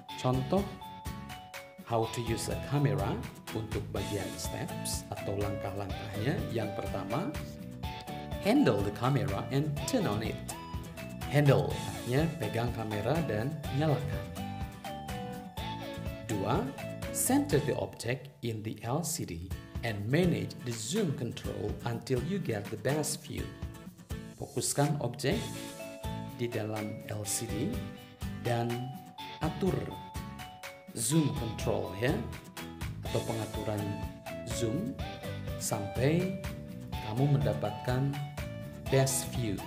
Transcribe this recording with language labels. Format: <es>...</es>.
<id>Contoh</id> <en>how to use a camera</en> <id>untuk bagian</id> <en>steps</en> <id>atau langkah-langkahnya. Yang pertama,</id> <en>handle the camera and turn on it.</en> <id>Handle artinya pegang kamera dan nyalakan.</id> <en>2. Center the object in the LCD and manage the zoom control until you get the best view.</en> <id>Fokuskan objek di dalam LCD dan atur zoom control ya, atau pengaturan zoom sampai kamu mendapatkan</id> <en>best view.</en>